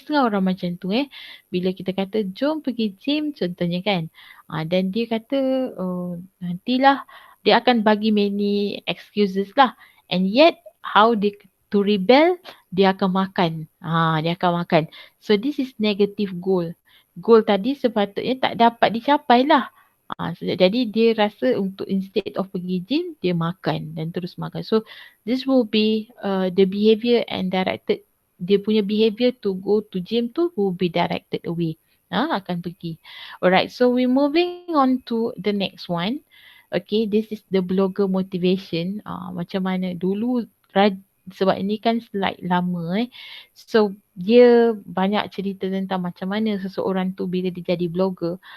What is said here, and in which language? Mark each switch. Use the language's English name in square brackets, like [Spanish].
[Malay] Ada setengah orang macam tu bila kita kata jom pergi gym contohnya kan, dan dia kata nantilah, dia akan bagi [English] many excuses [Malay] lah, [English] and yet how they to rebel, [Malay] dia akan makan, dia akan makan. [English] So this is negative goal. [Malay] Goal tadi sepatutnya tak dapat dicapai lah. Jadi dia rasa untuk [English] instead of [Malay] pergi gym, dia makan dan terus makan. [English] So this will be the behavior and directed, [Malay] dia punya [English] behavior to go to gym tu will be directed away. [Malay] Akan pergi. [English] Alright, so we moving on to the next one. Okay, this is the blogger motivation. [Malay] Macam mana dulu sebab ini kan slide lama so dia banyak cerita tentang macam mana seseorang tu bila dia jadi blogger.